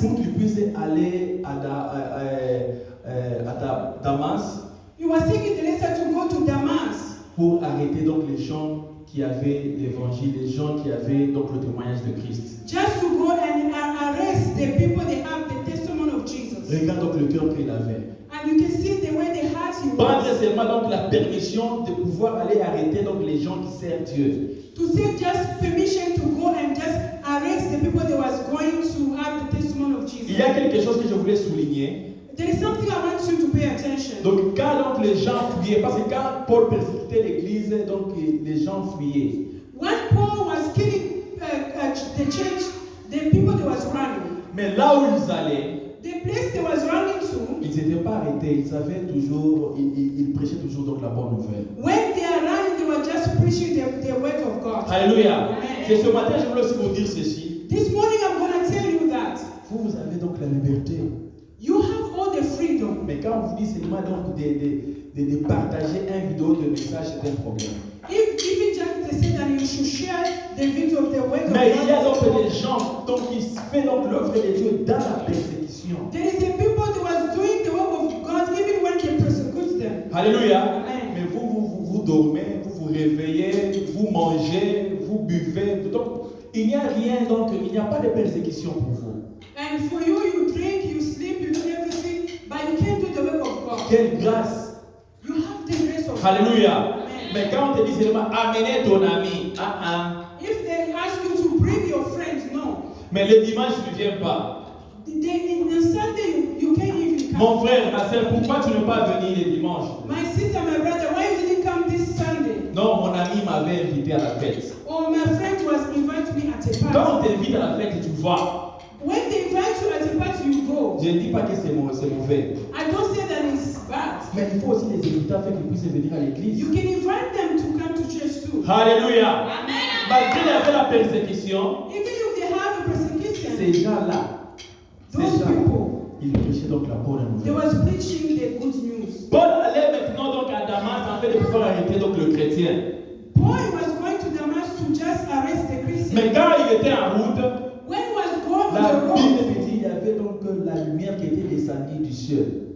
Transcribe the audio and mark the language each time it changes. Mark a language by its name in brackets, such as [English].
[French] pour qu'il puisse aller à Damas [English] He was taking the letter to go to Damas [French] pour arrêter donc les gens qui avaient l'évangile, les gens qui avaient donc le témoignage de Christ. [English] just to go and arrest the people that have the testimony of Jesus. [French] Regarde donc le cœur qu'il avait. [English] And you can see the way the heart he [French] Prendre [English] was. [French] seulement donc la permission de pouvoir aller arrêter donc les gens qui servent Dieu. [English] To take just permission to go and just arrest the people that was going to have the testimony of Jesus. [French] Il y a quelque chose que je voulais souligner. [English] There is something I want you to pay attention. [French] Donc quand donc les gens fuyaient, parce que quand Paul persécutait l'église, donc les gens fuyaient. [English] When Paul was killing the church, the people that was running, [French] Mais là où ils allaient, [English] the place they was running to, [French] ils n'étaient pas arrêtés, ils savaient toujours, ils prêchaient toujours donc la bonne nouvelle. [English] when they are running, they were just preaching the word of God. [French] Alléluia. Amen. C'est ce matin, je voulais aussi vous dire ceci. [English] This morning I'm going to tell you that [French] Vous avez donc la liberté. [English] you have all the freedom. [French] Mais quand on vous dit seulement donc de partager un vidéo de message, c'est un problème. [English] Even just they say that you should share the video of the word of [French] Mais il y a donc [English] God. [French] des gens donc, qui font donc l'œuvre de Dieu dans la persécution. [English] There is a people that was doing the work of God even when they persecute them. [French] Alléluia. Amen. Mais vous dormez, vous réveillez, vous mangez, vous buvez. Donc, il n'y a rien, donc il n'y a pas de persécution pour vous. [English] And for you, you drink, you sleep, you do everything, but you can't do the work of God. [French] Quelle grâce. [English] You have the grace of God. [French] Alléluia. Amen. Mais quand on te dit seulement amenez ton ami, [English] If they ask you to bring your friends, no. [French] mais le dimanche tu ne viens pas. [English] In the Sunday, you can't even come. [French] Mon frère, ma soeur, pourquoi tu ne peux pas venir le dimanche? [English] My sister, my brother, why you didn't come this Sunday? [French] Non, mon ami m'avait invité à la fête. [English] Or my friend was inviting me at a [French] Quand [English] party. [French] on t'invite à la fête, tu vas. [English] When they invite you at a party, you go. [French] Je ne dis pas que c'est mauvais. [English] I don't say that it's bad. [French] Mais il faut aussi les inviter afin qu'ils puissent venir à l'église. [English] You can invite them to come to church too. [French] Alléluia. Amen. Malgré qu'il y avait la persécution, [English] Even if they have a persecution, [French] ces gens-là, [English] those people, [French] ils prêchaient donc la bonne [English] they [French] nouvelle. [English] was preaching the good news. [French] Paul allait maintenant donc à Damas afin de pouvoir arrêter donc le chrétien. [English] Paul was going to Damas to just arrest the Christians. [French] Mais quand il était en route, [English] When he was going on [French] la [English] the [French] Bible [English] road, [French] dit qu'il y avait donc la lumière qui était descendue du ciel.